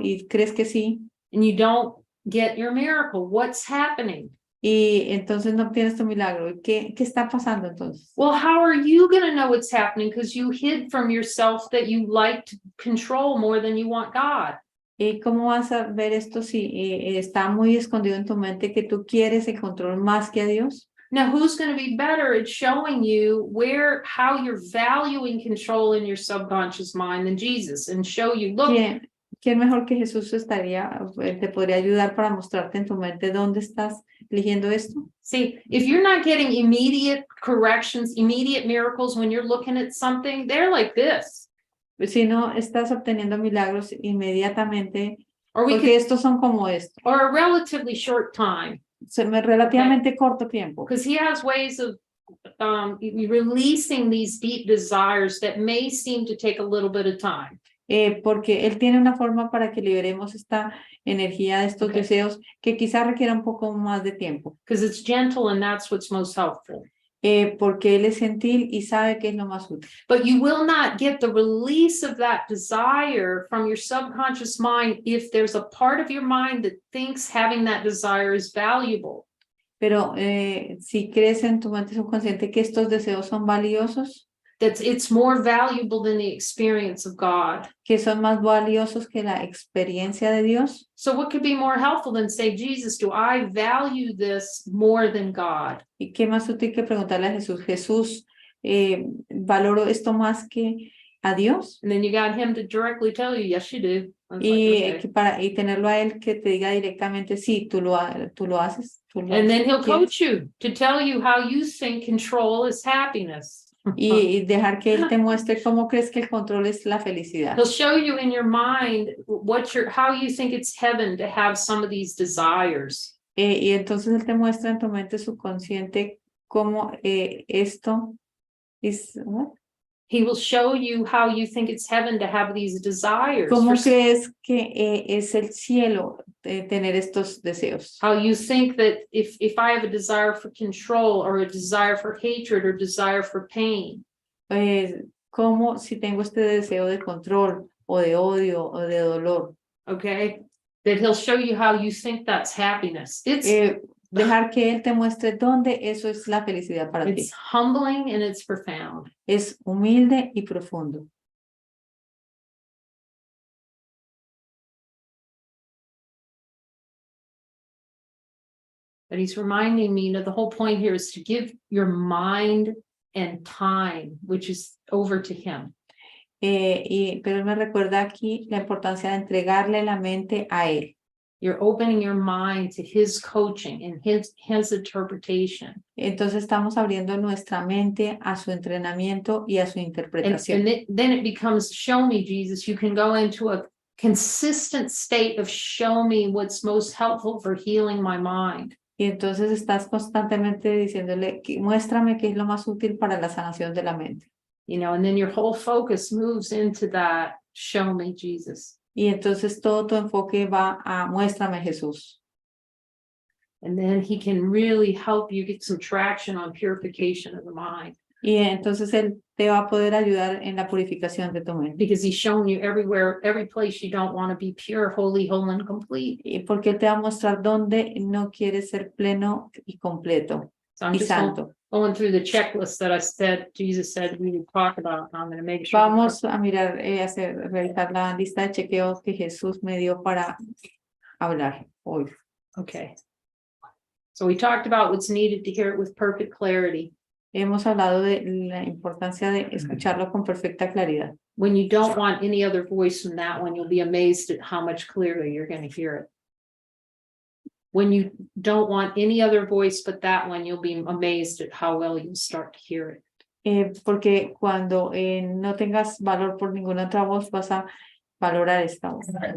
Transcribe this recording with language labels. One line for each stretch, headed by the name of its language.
Spanish: ¿Y crees que sí?
English: And you don't get your miracle. What's happening?
Spanish: Y entonces no obtienes tu milagro. ¿Qué está pasando entonces?
English: Well, how are you going to know what's happening? Because you hid from yourself that you like to control more than you want God.
Spanish: ¿Y cómo vas a ver esto si está muy escondido en tu mente que tú quieres el control más que a Dios?
English: Now, who's going to be better at showing you how you're valuing control in your subconscious mind than Jesus, and show you, look.
Spanish: ¿Quién mejor que Jesús te podría ayudar para mostrarte en tu mente dónde estás eligiendo esto?
English: See, if you're not getting immediate corrections, immediate miracles when you're looking at something, they're like this.
Spanish: Si no estás obteniendo milagros inmediatamente, porque estos son como estos.
English: Or a relatively short time.
Spanish: Relativamente corto tiempo.
English: Because he has ways of releasing these deep desires that may seem to take a little bit of time.
Spanish: Porque él tiene una forma para que liberemos esta energía de estos deseos que quizá requiera un poco más de tiempo.
English: Because it's gentle and that's what's most helpful.
Spanish: Porque él es gentil y sabe que es lo más útil.
English: But you will not get the release of that desire from your subconscious mind if there's a part of your mind that thinks having that desire is valuable.
Spanish: Pero si crees en tu mente subconsciente que estos deseos son valiosos.
English: it's more valuable than the experience of God.
Spanish: que son más valiosos que la experiencia de Dios.
English: So what could be more helpful than say, Jesus, do I value this more than God?
Spanish: ¿Y qué más útil que preguntarle a Jesús? Jesús, ¿valoro esto más que a Dios?
English: And then you got him to directly tell you, yes, you do. I was like, okay.
Spanish: Y tenerlo a él que te diga directamente, sí, tú lo haces.
English: And then he'll
Spanish: quieres.
English: coach you to tell you how you think control is happiness.
Spanish: Y dejar que él te muestre cómo crees que el control es la felicidad.
English: He'll show you in your mind how you think it's heaven to have some of these desires.
Spanish: Y entonces él te muestra en tu mente subconsciente cómo esto es,
English: ¿what? He will show you how you think it's heaven to have these desires.
Spanish: ¿Cómo crees que es el cielo tener estos deseos?
English: How you think that if I have a desire for control or a desire for hatred or desire for pain.
Spanish: Como si tengo este deseo de control o de odio o de dolor.
English: Okay, that he'll show you how you think that's happiness. It's
Spanish: dejar que él te muestre dónde eso es la felicidad para ti.
English: It's humbling and it's profound.
Spanish: Es humilde y profundo.
English: But he's reminding me, the whole point here is to give your mind and time, which is over to him.
Spanish: Pero él me recuerda aquí la importancia de entregarle la mente a él.
English: You're opening your mind to his coaching and his interpretation.
Spanish: Entonces estamos abriendo nuestra mente a su entrenamiento y a su interpretación.
English: And then it becomes, show me, Jesus. You can go into a consistent state of show me what's most helpful for healing my mind.
Spanish: Y entonces estás constantemente diciéndole, muéstrame qué es lo más útil para la sanación de la mente.
English: You know, and then your whole focus moves into that, show me, Jesus.
Spanish: Y entonces todo tu enfoque va a muéstrame Jesús.
English: And then he can really help you get some traction on purification of the mind.
Spanish: Y entonces él te va a poder ayudar en la purificación de tu mente.
English: Because he's shown you everywhere, every place you don't want to be pure, holy, whole, and complete.
Spanish: Y porque él te va a mostrar dónde no quieres ser pleno y completo
English: So I'm
Spanish: y
English: just
Spanish: santo.
English: going through the checklist that Jesus said we would talk about. I'm going to make sure.
Spanish: Vamos a mirar, realizar la lista de chequeos que Jesús me dio para hablar hoy.
English: Okay. So we talked about what's needed to hear it with perfect clarity.
Spanish: Hemos hablado de la importancia de escucharlo con perfecta claridad.
English: When you don't want any other voice from that one, you'll be amazed at how much clearer you're going to hear it. When you don't want any other voice but that one, you'll be amazed at how well you'll start to hear it.
Spanish: Porque cuando no tengas valor por ninguna otra voz, vas a valorar esta voz.